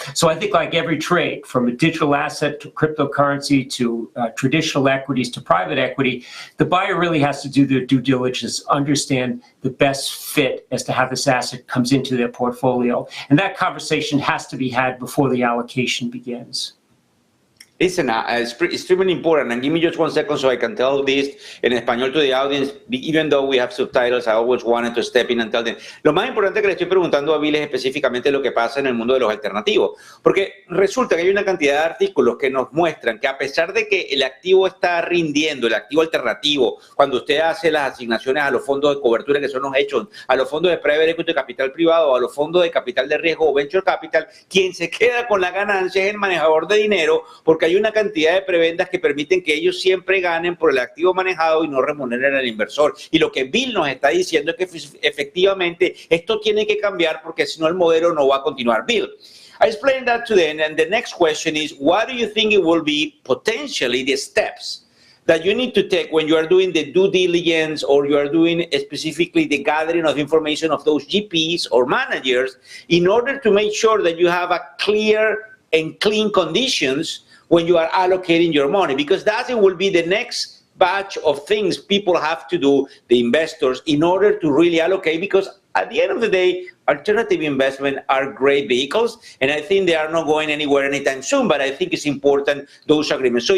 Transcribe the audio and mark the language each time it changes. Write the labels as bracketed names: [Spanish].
[English] So I think, like every trade, from a digital asset to cryptocurrency to traditional equities to private equity, the buyer really has to do their due diligence, understand the best fit as to how this asset comes into their portfolio. And that conversation has to be had before the allocation begins. Listen, it's extremely important, and give me just 1 second so I can tell this [Spanish] en español [English] to the audience. Even though we have subtitles, I always wanted to step in and tell them. [Spanish] Lo más importante que le estoy preguntando a Bill es específicamente lo que pasa en el mundo de los alternativos, porque resulta que hay una cantidad de artículos que nos muestran que a pesar de que el activo está rindiendo, el activo alternativo, cuando usted hace las asignaciones a los fondos de cobertura que son los hechos, a los fondos de private equity de capital privado, a los fondos de capital de riesgo o venture capital, quien se queda con la ganancia es el manejador de dinero, porque hay una cantidad de prebendas que permiten que ellos siempre ganen por el activo manejado y no remuneren al inversor. Y lo que Bill nos está diciendo es que efectivamente esto tiene que cambiar porque si no el modelo no va a continuar. [English] Bill, I explained that to them, and the next question is, what do you think it will be potentially the steps that you need to take when you are doing the due diligence or you are doing specifically the gathering of information of those GPs or managers in order to make sure that you have a clear and clean conditions when you are allocating your money, because that will be the next batch of things people have to do, the investors, in order to really allocate, because at the end of the day, alternative investment are great vehicles, and I think they are not going anywhere anytime soon, but I think it's important, those agreements.